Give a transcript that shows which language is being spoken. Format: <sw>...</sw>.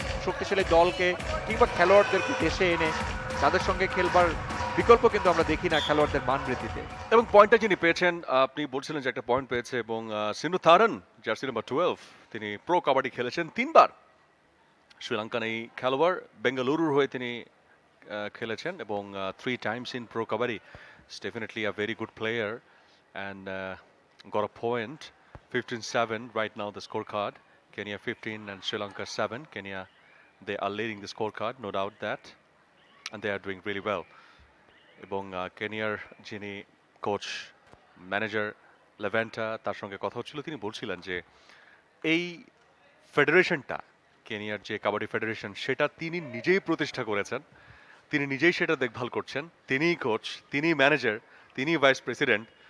<bn>শক্তিশালী দলকে কিংবা খেলোয়াড়দেরকে দেশে এনে তাদের সঙ্গে খেলবার বিকল্প কিন্তু আমরা দেখি না খেলোয়াড়দের মান বৃদ্ধিতে। এবং পয়েন্টটা যিনি পেয়েছেন, আপনি বলছিলেন যে একটা পয়েন্ট পেয়েছে, এবং সিনুথারন জার্সি নাম্বার 12 তিনি প্রো কাবাডি খেলেছেন 3 বার। শ্রীলঙ্কান এই খেলোয়াড় বেঙ্গালুরুর হয়ে তিনি খেলেছেন, এবং</bn> <en>3 times in pro kabaddi. He's definitely a very good player and got a point. 15-7 right now the scorecard. Kenya 15 and Sri Lanka 7. Kenya, they are leading the scorecard, no doubt that, and they are doing really well.</en> <bn>এবং কেনিয়ার যিনি coach manager লেভেন্টা, তার সঙ্গে কথা হচ্ছিল, তিনি বলছিলেন যে এই ফেডারেশনটা, কেনিয়ার যে কাবাডি ফেডারেশন, সেটা তিনি নিজেই প্রতিষ্ঠা করেছেন, তিনি নিজেই সেটা দেখভাল করছেন, তিনিই কোচ, তিনি ম্যানেজার, তিনি ভাইস প্রেসিডেন্ট।</bn>